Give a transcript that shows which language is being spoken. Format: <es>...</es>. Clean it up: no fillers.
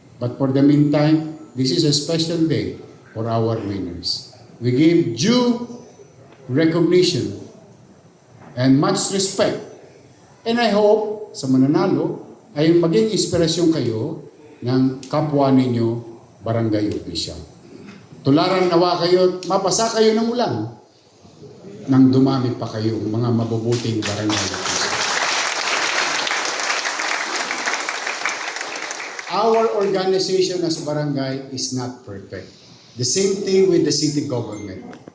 <en>But for the meantime, this is a special day for our winners. We give due recognition and much respect. And I hope</en> <tl>sa mananalo ay maging inspirasyon kayo ng kapwa ninyo barangay official. Tularan nawa kayo, mapasa kayo ng ulan. nang dumami pa kayong mga mabubuting barangay officials.</tl> <en>Our organization as barangay is not perfect. The same thing with the city government.</en>